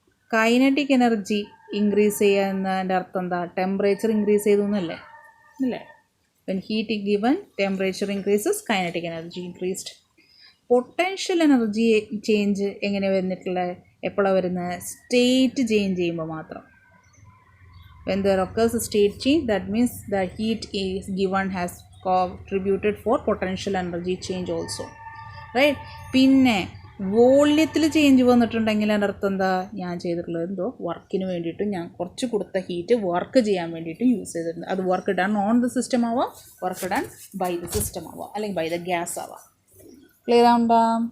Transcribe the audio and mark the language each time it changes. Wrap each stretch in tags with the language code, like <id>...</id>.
<ml>Kinetic energy increase ചെയ്യുക എന്നതിൻ്റെ അർത്ഥം എന്താ, ടെമ്പറേച്ചർ ഇൻക്രീസ് ചെയ്തു എന്നല്ലേ അല്ലേ.</ml> <en>When heat given, temperature increases, kinetic energy increased.</en> <ml>Potential energy change എങ്ങനെ വരുന്നിട്ടുള്ളത്, എപ്പോഴാണ് വരുന്നത്, സ്റ്റേറ്റ് ചേഞ്ച് ചെയ്യുമ്പോൾ മാത്രം.</ml> <en>When there occurs a state change, that means the heat is given has contributed for potential energy change also right.</en> <ml>പിന്നെ വോള്യത്തിൽ change വന്നിട്ടുണ്ടെങ്കിൽ അതിൻ്റെ അർത്ഥം എന്താ, ഞാൻ ചെയ്തിട്ടുള്ളത് എന്തോ വർക്കിന് വേണ്ടിയിട്ട് ഞാൻ കുറച്ച് കൊടുത്ത ഹീറ്റ് വർക്ക് ചെയ്യാൻ വേണ്ടിയിട്ട് യൂസ് ചെയ്തിട്ടുണ്ട്. അത് work done on the system ആവാം, work done by the system ആവാം, അല്ലെങ്കിൽ ബൈ ദ ഗ്യാസ് ആവാം. ക്ലിയർ ആവുണ്ടാം.</ml>